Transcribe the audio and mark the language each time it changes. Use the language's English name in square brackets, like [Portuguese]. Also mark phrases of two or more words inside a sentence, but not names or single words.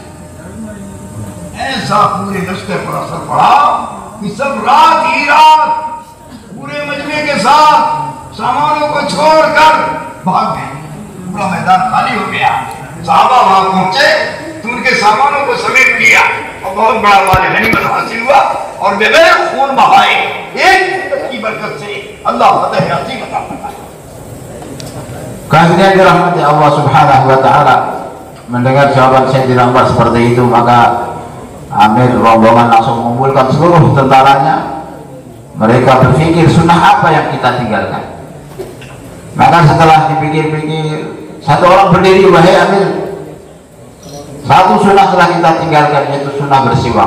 [Hindi] ऐसा पूरे लश्कर पर असर पड़ा कि सब रात ही रात पूरे मजमे के साथ सामानों को छोड़कर भाग गए। पूरा मैदान खाली हो गया। सहाबा वहां पहुंचे तो उनके सामानों को समेट लिया और बहुत बड़ा वाले गनीमत हासिल हुआ और बगैर खून बहाए एक की बरकत से अल्लाह फतह अजीम अता फरमाया। [Indonesian] Kemudian dirahmati Allah [Arabic] سبحانه وتعالى, [Indonesian] mendengar jawaban Sayyidina Umar seperti itu, maka Amir rombongan langsung mengumpulkan seluruh tentaranya. Mereka berpikir sunnah apa yang kita tinggalkan. Maka setelah dipikir-pikir, satu orang berdiri, wahai Amir, satu sunnah telah kita tinggalkan, yaitu sunnah bersiwak.